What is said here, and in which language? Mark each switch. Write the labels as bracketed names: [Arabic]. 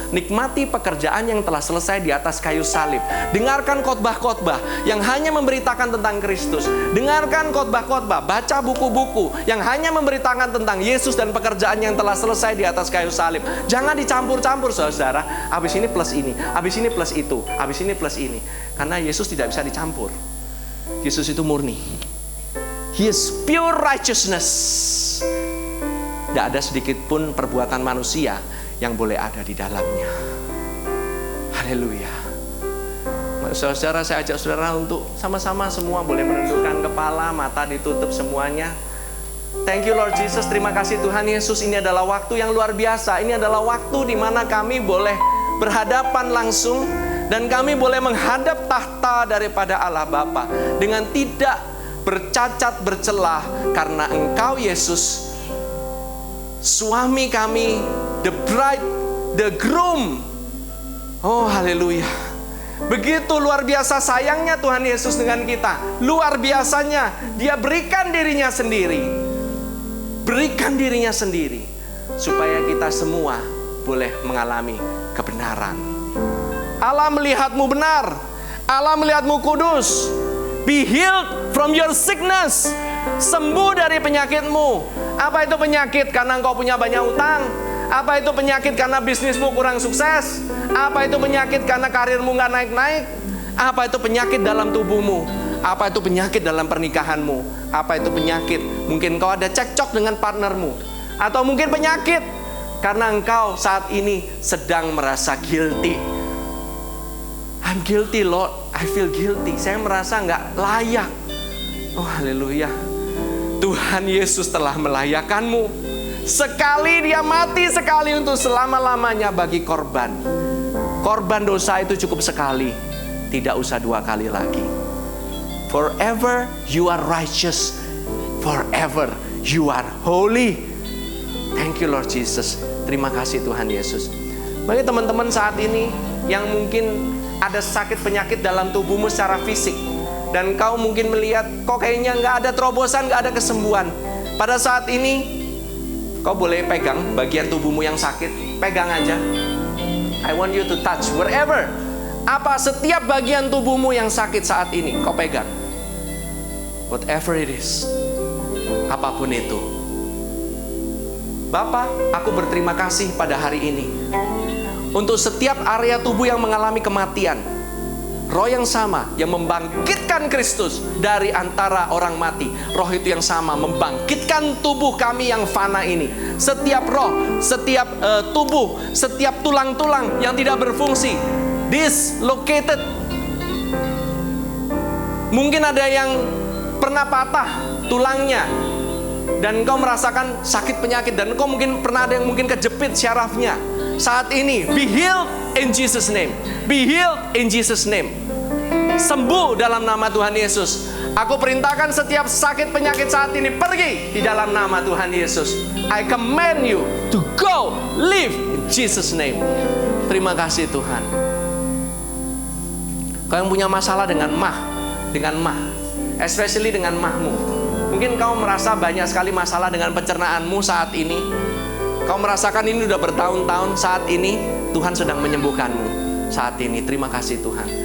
[Indonesian] Nikmati pekerjaan yang telah selesai di atas kayu salib. Dengarkan khotbah-khotbah yang hanya memberitakan tentang Kristus. Dengarkan khotbah-khotbah, baca buku-buku yang hanya memberitakan tentang Yesus dan pekerjaan yang telah selesai di atas kayu salib. Jangan dicampur-campur saudara. Habis ini plus ini, habis ini plus itu, habis ini plus ini. Karena Yesus tidak bisa dicampur. Yesus itu murni. [English] He is pure righteousness. [Indonesian] Tidak ada sedikit pun perbuatan manusia yang boleh ada di dalamnya. Haleluya. Saudara, saya ajak saudara untuk sama-sama semua boleh menundukkan kepala, mata ditutup semuanya. [English] Thank you Lord Jesus. [Indonesian] Terima kasih Tuhan Yesus. Ini adalah waktu yang luar biasa. Ini adalah waktu di mana kami boleh berhadapan langsung dan kami boleh menghadap tahta daripada Allah Bapa dengan tidak bercacat bercelah, karena Engkau Yesus suami kami, [English] the bride, the groom. [Indonesian] Oh haleluya. Begitu luar biasa sayangnya Tuhan Yesus dengan kita. Luar biasanya dia berikan dirinya sendiri. Berikan dirinya sendiri supaya kita semua boleh mengalami kebenaran. Allah melihatmu benar, Allah melihatmu kudus. [English] Be healed from your sickness. [Indonesian] Sembuh dari penyakitmu. Apa itu penyakit? Karena engkau punya banyak utang. Apa itu penyakit? Karena bisnismu kurang sukses. Apa itu penyakit? Karena karirmu gak naik-naik. Apa itu penyakit dalam tubuhmu? Apa itu penyakit dalam pernikahanmu? Apa itu penyakit Mungkin engkau ada cekcok dengan partnermu, atau mungkin penyakit karena engkau saat ini sedang merasa guilty. [English] I'm guilty Lord, I feel guilty. [Indonesian] Saya merasa nggak layak. Oh haleluya, Tuhan Yesus telah melayakkanmu. Sekali dia mati, sekali untuk selama-lamanya bagi korban. Korban dosa itu cukup sekali, tidak usah 2 kali lagi. [English] Forever you are righteous, forever you are holy. Thank you Lord Jesus. [Indonesian] Terima kasih Tuhan Yesus. Bagi teman-teman saat ini yang mungkin ada sakit penyakit dalam tubuhmu secara fisik, dan kau mungkin melihat kok kayaknya nggak ada terobosan, nggak ada kesembuhan. Pada saat ini kau boleh pegang bagian tubuhmu yang sakit. Pegang aja. [English] I want you to touch wherever. [Indonesian] Setiap bagian tubuhmu yang sakit saat ini kau pegang. [English] Whatever it is, [Indonesian] apapun itu. Bapa, aku berterima kasih pada hari ini untuk setiap area tubuh yang mengalami kematian. Roh yang sama yang membangkitkan Kristus dari antara orang mati, roh itu yang sama membangkitkan tubuh kami yang fana ini. Setiap roh, setiap tubuh, setiap tulang-tulang yang tidak berfungsi, dislocated. Mungkin ada yang pernah patah tulangnya dan engkau merasakan sakit penyakit, dan engkau mungkin pernah ada yang mungkin kejepit syarafnya. Saat ini [English] be healed in Jesus name. Be healed in Jesus name. [Indonesian] Sembuh dalam nama Tuhan Yesus. Aku perintahkan setiap sakit penyakit saat ini pergi di dalam nama Tuhan Yesus. [English] I command you to go, live in Jesus name. [Indonesian] Terima kasih Tuhan. Kau yang punya masalah dengan mah, especially dengan mahmu. Mungkin kau merasa banyak sekali masalah dengan pencernaanmu saat ini. Kau merasakan ini udah bertahun-tahun. Saat ini Tuhan sedang menyembuhkanmu. Saat ini terima kasih Tuhan.